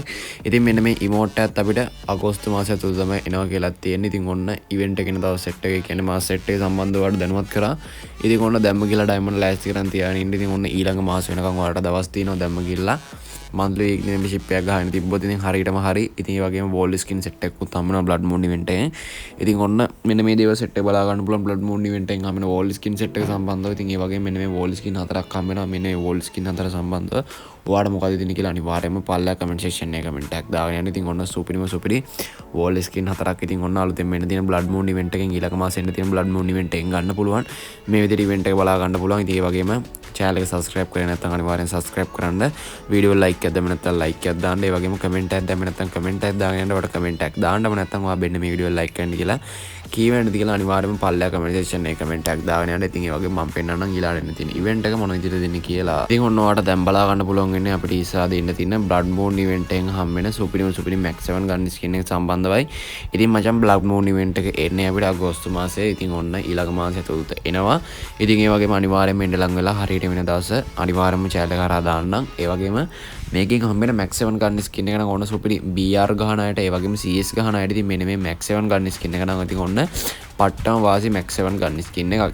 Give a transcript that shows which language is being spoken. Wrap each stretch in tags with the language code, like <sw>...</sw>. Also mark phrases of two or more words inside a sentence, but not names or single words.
<si>ඉතින් මෙන්න මේ ඉමෝට් එකත් අපිට අගෝස්තු මාසය තුල තමයි එනවා කියලා තියෙන්නේ. ඉතින් ඔන්න ඉවෙන්ට් එකේ දවස් set එක කියන්නේ මාස set එක සම්බන්ධව ඔයාලට දැනුවත් කරා. ඉතින් ඔන්න දැම්ම කියලා ඩයමන්ඩ් ලෑස්ති කරන් තියාගෙන ඉන්න. ඉතින් ඔන්න ඊළඟ මාස වෙනකන් ඔයාලට දවස් තියෙනවා දැම්ම කියලා</si> <en>monthly weekly membership</en> <si>එකක් ගහන්න තිබ්බොත් ඉතින් හරියටම හරි. ඉතින් ඒ වගේම</si> <en>wall skin set</en> <si>එකකුත් හම්බෙනවා</si> <en>blood moon event</en> <si>එකෙන්. ඉතින් ඔන්න මෙන්න මේ දේවල් set එක බලා ගන්න පුළුවන්</si> <en>blood moon event</en> <si>එකෙන් හම්බෙන</si> <en>wall skin set</en> <si>එක සම්බන්ධව. ඉතින් ඒ වගේම මෙන්න මේ</si> <en>wall skin</en> <si>4ක් හම්බෙනවා. මෙන්න මේ</si> <en>wall skin</en> <si>4 සම්බන්ධව ඔයාලට මොකද ඉතින් කියලා අනිවාර්යයෙන්ම පල්ලා</si> <en>comment section</en> <si>එකේ comment එකක් දාගෙන යන්න. ඉතින් ඔන්න සුපිරි</si> <en>wall skin</en> <si>4ක් ඉතින් ඔන්න අලුතෙන් මෙන්න තියෙන</si> <en>blood moon event</en> <si>එකෙන් ඊළඟ මාසෙ එන්න තියෙන</si> <en>blood moon event</en> <si>එකෙන් ගන්න පුළුවන්. මේ විදිහට event එක බලා ගන්න පුළුවන්. ඉතින් ඒ වගේම channel එක subscribe කරේ නැත්නම් අනිවාර්යෙන් subscribe කරන්න. වීඩියෝ like එකක් දැම්ම නැත්නම් like එකක් දාන්න. ඒ වගේම comment එකක් දැම්ම නැත්නම් comment එකක් දාගෙන යන්න. ඔයාලට comment එකක් දාන්නම නැත්නම් ඔයා බෙන්න මේ වීඩියෝ like කරන්න කියලා කීවෙන්නද කියලා අනිවාර්යෙන්ම පල්ලා</si> <en>comment section</en> <si>එකේ comment එකක් දාගෙන යන්න. ඉතින් ඒ වගේම මම පෙන්නන්නම් ඊළඟට එන්න තියෙන event එක මොන විදිහට දෙන්නේ කියලා. ඉතින් ඔන්න ඔයාලට දැන් බලා ගන්න පුළුවන් වෙන්නේ අපිට ඉස්සරහට ඉන්න තියෙන</si> <en>blood moon event</en> <si>එකෙන් හම් වෙන සුපිරි max 7 ගන්න skin එක සම්බන්ධවයි. ඉතින් මචං</si> <en>blood moon event</en> <si>එක එන්නේ අපිට අගෝස්තු මාසයේ. ඉතින් ඔන්න ඊළඟ මාසයේ තුත එනවා. ඉතින් ඒ වගේම අනිවාර්යෙන්ම එන්න ලඟ වෙලා හරියට වෙන දවස අනිවාර්යෙන්ම channel එක හරහා දාන්නම්. ඒ වගේම මේකෙන් හම්බෙන max 7 ගන්න skin එක නම් ඕන සුපිරි BR ගහන අයට ඒ වගේම CS ගහන අයට ඉතින් මෙන්න මේ max 7 ගන්න skin එක නම් ඉතින් ඔන්න පට්ටම වාසි max 7 ගන්න skin එකක්.</si>